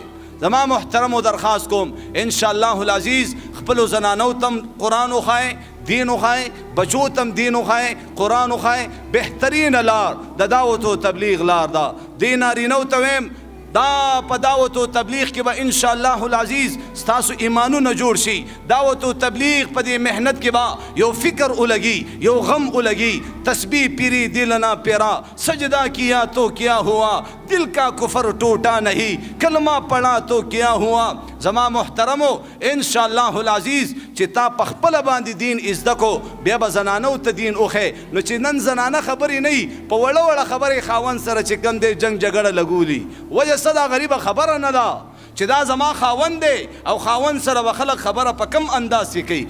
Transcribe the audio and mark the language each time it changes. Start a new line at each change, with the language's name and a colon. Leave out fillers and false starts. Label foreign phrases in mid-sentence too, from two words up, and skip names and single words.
Pashto: زما محترمو درخواست کوم
Arabic: انشاءالله العزیز
Pashto: خپلو زنانو تم قرآن وښایئ دین وښایئ بچو تم دین وښایئ قرآن وښایئ بهترینه لار د دعوت و تبلیغ لار ده. دې نارینهو ته ویم دا په دعوت و تبلیغ کې به
Arabic: انشاءالله العزیز
Pashto: ستاسو ایمانونه جوړ شي. دعوت و تبلیغ په دې محنت کې به یو فکر ولګي یو غم ولګي
Urdu: تسبیح پیری دل نہ پیرا سجدہ کیا تو کیا ہوا دل کا کفر ٹوٹا نہیں کلمہ پڑھا تو کیا ہوا.
Pashto: زما محترمو
Arabic: انشاءالله العزیز
Pashto: چې تا په خپله باندې دین ازده کو بیا به زنانو ته دین وښی نو چې نن زنانه خبرې نه وي په وړه وړه خبرې خاوند سره چې کوم دی جنګ جګړه لګولي وجه څه دا غریبه خبره نه ده چې دا زما خاوند دی او خاوند سره به خلک خبره په کم انداز کې کوي.